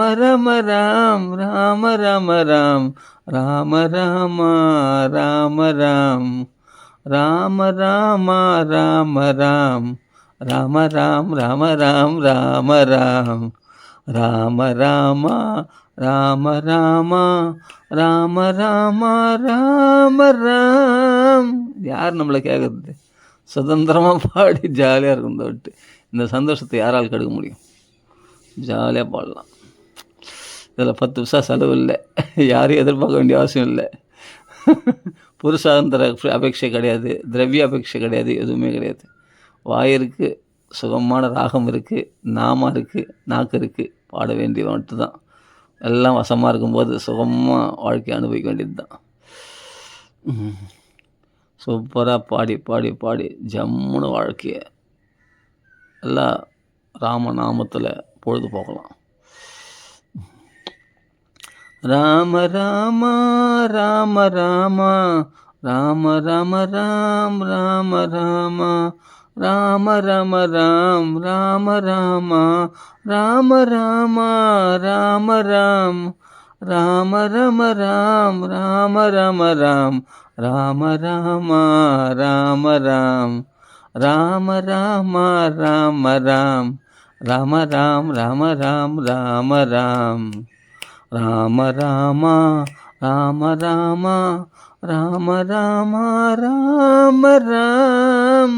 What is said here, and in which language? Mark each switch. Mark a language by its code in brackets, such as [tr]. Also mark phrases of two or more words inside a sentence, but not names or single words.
[ta] ரம ராம் ராம ரம ராம் ராம ராம ராம ராம் ராம ராம ராம ராம் ராம ராம் ராம ராம் ராம ராம் ராம ராம ராம ராம ராம ராம ராம ராம். யார் நம்மளை கேட்குறது? சுதந்திரமாக பாடி ஜாலியாக இருக்கும். இந்த விட்டு இந்த சந்தோஷத்தை யாரால் கெடுக்க முடியும்? ஜாலியாக பாடலாம். இதில் 10 பைசா செலவு இல்லை, யாரையும் எதிர்பார்க்க வேண்டிய அவசியம் இல்லை. புருஷாந்திர அபேட்சை கிடையாது, திரவிய அபேட்சை கிடையாது, எதுவுமே கிடையாது. வாயிருக்கு, சுகமான ராகம் இருக்குது, நாமம் இருக்குது, நாக்கு இருக்குது, பாட வேண்டியது மட்டும்தான். எல்லாம் வசமாக இருக்கும்போது சுகமாக வாழ்க்கையை அனுபவிக்க வேண்டியது தான். சூப்பராக பாடி பாடி பாடி ஜம்முன்னு வாழ்க்கையை எல்லாம் ராமநாமத்தில் பொழுது போகலாம். ராம ராம ராம ராம ராம ராம ராம் ராம ராம ராம ரம ராம் ராம ராம ராம ராம ராம ராம் ராம ரம ராம் ராம ரம ராம் ராம ராம ராம ராம் ராம ராம ராம ராம் ராம ராம் ராம ராம் ராம ராம் ராம ராம ராம ராம ராம ராம ராம ராம்.